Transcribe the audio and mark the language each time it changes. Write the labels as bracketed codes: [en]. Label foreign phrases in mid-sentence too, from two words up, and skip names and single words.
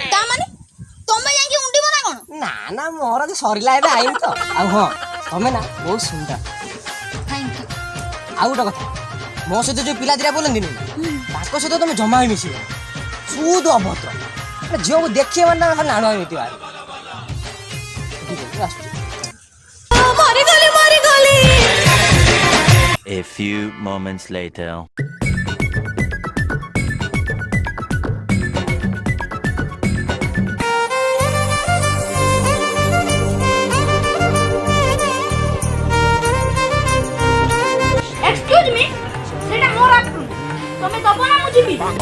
[or] ତା ମାନେ ତମେ ଯାଇକି ଉଣ୍ଡିବ ନା କଣ? ନା ନା ମୋର ତ ସରିଲା ଏବେ ଆଇନି ତ। ଆଉ ହଁ ତମେ ନା ବହୁତ ସୁନ୍ଦର। [en] thank you. [or] ଆଉ ଗୋଟେ କଥା ମୋ ସହିତ ଯୋଉ ପିଲା ଦିଟା ବୋଲନ୍ତିନି ତାଙ୍କ ସହିତ ତମେ ଜମା ବି ମିଶିବ। ସୁଦ ଅଭଦ୍ର ଝିଅକୁ ଦେଖିବ ମାନେ ତାଙ୍କ ଖାଲି ନାଣ ହେଇଥିବ। [en] A few moments later. excuse me [or] ସେଇଟା ମୋର ଆକ୍ଟୁଆଲି ତମେ ଦବ ନା ମୁଁ ଯିବି?